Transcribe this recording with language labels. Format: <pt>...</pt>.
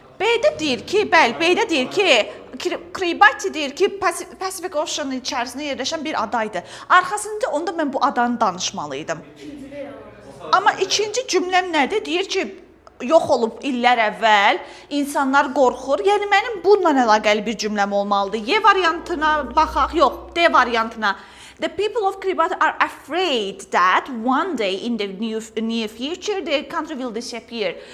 <az>B-də deyir ki, B-də deyir ki, Kiribati deyir ki, Pacific Ocean'ın içərisində yerləşən bir adaydı. Arxasında onda mən bu adanı danışmalıydım. Amma ikinci cümləm nədir? Deyir ki, yox olub illər əvvəl, insanlar qorxur. Yəni, mənim bununla əlaqəli bir cümləm olmalıdır. Y variantına baxaq, yox, D variantına.</az> <en>The people of Kiribati are afraid that one day in the near future their country will disappear.</en>